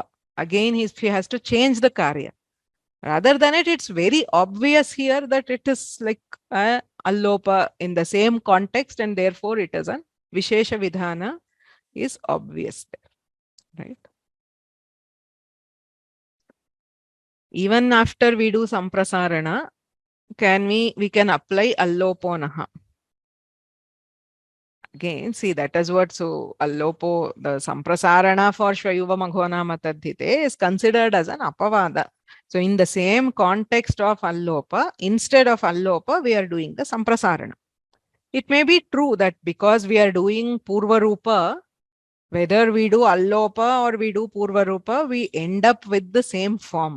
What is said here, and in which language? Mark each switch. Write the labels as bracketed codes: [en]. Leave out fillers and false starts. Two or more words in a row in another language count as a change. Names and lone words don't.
[en] Again he has to change the karya. Rather than it, it's very obvious here that it is like allopa in the same context, and therefore it is an [sa] विशेष विधान [en] is obvious there, right? Even after we do samprasarana, we can apply alloponaha. Again, see, that is what, so allopo, the samprasarana for [sa] श्वयुव मघोनाम् अतद्धिते [en] is considered as an apavada. So in the same context of allopa, instead of allopa, we are doing the samprasarana. It may be true that because we are doing [sa] पूर्व रूप, [en] whether we do allopa or we do [sa] पूर्व रूप, [en] we end up with the same form.